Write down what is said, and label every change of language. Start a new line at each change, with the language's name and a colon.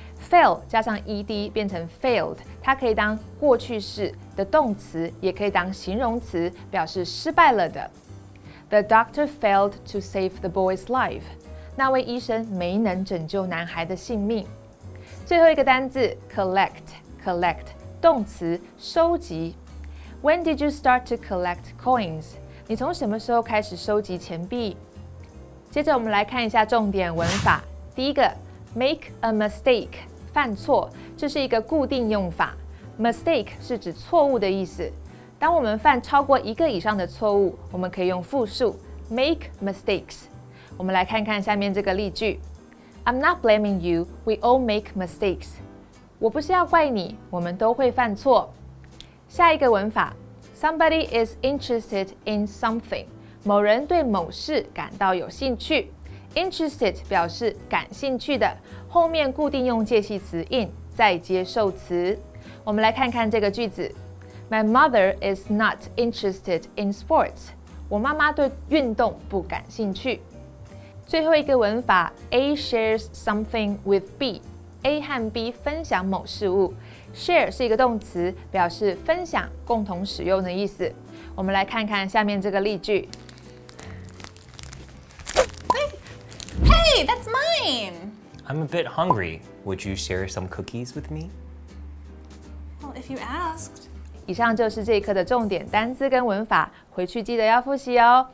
Chinese: fail 加上 ed 变成 failed， 它可以当过去式的动词，也可以当形容词，表示失败了的。
English: The doctor failed to save the boy's life.
Chinese: 那位医生没能拯救男孩的性命。最后一个单字 collect 动词收集。
English: When did you start to collect coins?
Chinese: 你从什么时候开始收集钱币？接着我们来看一下重点文法。第一个
English: make a mistake
Chinese: 犯错，这是一个固定用法。 Mistake 是指错误的意思。当我们犯超过一个以上的错误，我们可以用复数 make mistakes。我们来看看下面这个例句
English: I'm not blaming you, we all make mistakes.
Chinese: 我不是要怪你，我们都会犯错。下一个文法
English: Somebody is interested in something.
Chinese: 某人对某事感到有兴趣。Interested 表示感兴趣的，后面固定用介系词 in， 再接受词。我们来看看这个句子
English: My mother is not interested in sports.
Chinese: 我妈妈对运动不感兴趣。最后一个文法
English: A shares something with B。
Chinese: A 和 B 分享某事物。 Share 是一个动词，表示分享、共同使用的意思。我们来看看下面这个例句。
English: Hey, that's mine! I'm a bit hungry. Would you share some cookies with me? Well, if you asked.
Chinese: 以上就是这一课的重点单字跟文法，回去记得要复习哦。